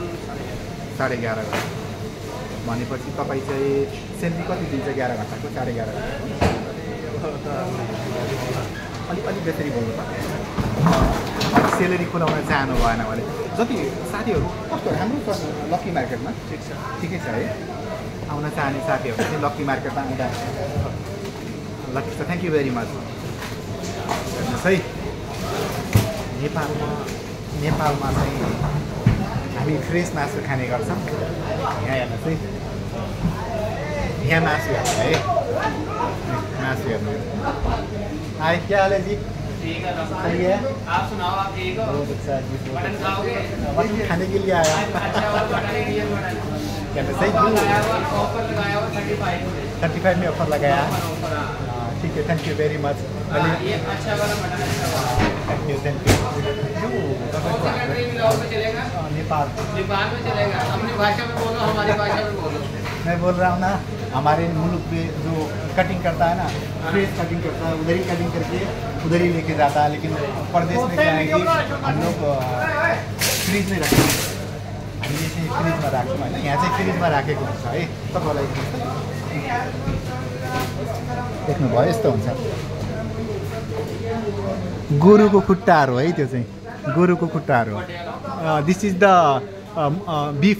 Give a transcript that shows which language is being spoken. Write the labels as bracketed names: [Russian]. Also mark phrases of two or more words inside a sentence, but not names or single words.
[Nepali] 11:30 घन्टा भनेपछि तपाईँ चाहिँ सेलेरी कति दिन्छ 11 घन्टाको 11:30 घन्टा अलिक बेसरी बोल्नु पर्छ सेलेरी खुलाउन चाहनु भएन भने जति साथीहरू कस्तो राम्रो छ लक्की मार्केटमा ठिकै छ है आउन चाहने साथीहरू चाहिँ लक्की मार्केटमा आउँदा लक्की छ [English] thank you very much [Nepali] हेर्नुहोस् है नेपालमा चाहिँ हामी फ्रेस मासु खाने गर्छौँ यहाँ हेर्नुहोस् है यहाँ मासु हेर्नु है मासु हेर्नु [Hindi] हाय क्या हाल है जी ठीक है सही है आप सुनाओ आप ठीक हो बहुत अच्छा जी मटन खाओगे मटन खाने के लिए आया अच्छा और मटन इंडियन मटन क्या सही ऑफर लगाया हुआ 35 में ऑफर लगाया ठीक है [English] thank you very much [Hindi] ये अच्छा वाला मटन [English] thank you [Hindi] चलेगा नेपाल में चलेगा अपनी भाषा में बोलो हमारी भाषा में बोलो मैं बोल रहा हूँ ना हमारे मुल्क में जो कटिंग करता है ना [English] fresh cutting [Hindi] करता है उधर ही कटिंग करके उधर ही लेके जाता है लेकिन परदेश में क्या है कि हम लोग फ्रिज में रखते हैं [Nepali] हामीले चाहिँ फ्रिजमा राख्छौँ होइन यहाँ चाहिँ फ्रिजमा राखेको हुन्छ है तपाईँलाई देख्नुभयो यस्तो हुन्छ गोरुको खुट्टाहरू है त्यो चाहिँ गोरुको खुट्टाहरू [English] this is the beef